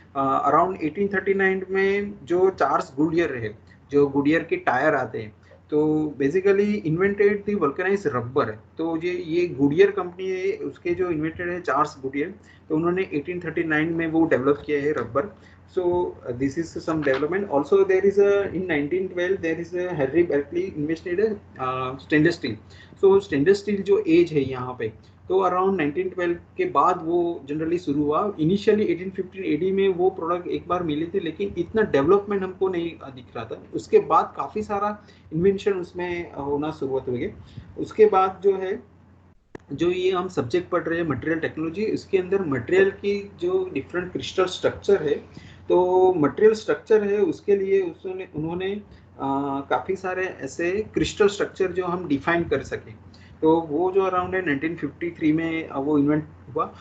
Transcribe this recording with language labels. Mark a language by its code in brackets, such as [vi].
[hi] Around 1839 में जो Charles Goodyear है, जो गुडियर के टायर आते हैं, तो बेसिकली इन्वेंटेड दी वल्कनाइज रबर। तो ये गुडियर कंपनी है, उसके जो इन्वेंटेड है चार्ल्स गुडियर, तो उन्होंने 1839 में वो डेवलप किया है rubber. [en] So this is some development. Also there is a in 1912 there is a Henry Berkeley invented a stainless steel. [hi] So stainless steel जो एज है यहाँ पे, तो अराउंड 1912 के बाद वो जनरली शुरू हुआ। इनिशियली 1815 एडी में वो प्रोडक्ट एक बार मिली थी, लेकिन इतना डेवलपमेंट हमको नहीं दिख रहा था। उसके बाद काफ़ी सारा इन्वेंशन उसमें होना शुरुआत हो गई। उसके बाद जो है, जो ये हम सब्जेक्ट पढ़ रहे हैं मटेरियल टेक्नोलॉजी, इसके अंदर मटेरियल की जो डिफरेंट क्रिस्टल स्ट्रक्चर है, तो मटेरियल स्ट्रक्चर है उसके लिए उन्होंने काफ़ी सारे ऐसे क्रिस्टल स्ट्रक्चर जो हम डिफाइन कर सके, तो वो जो अराउंड है 1953 में वो इन्वेंट हुआ।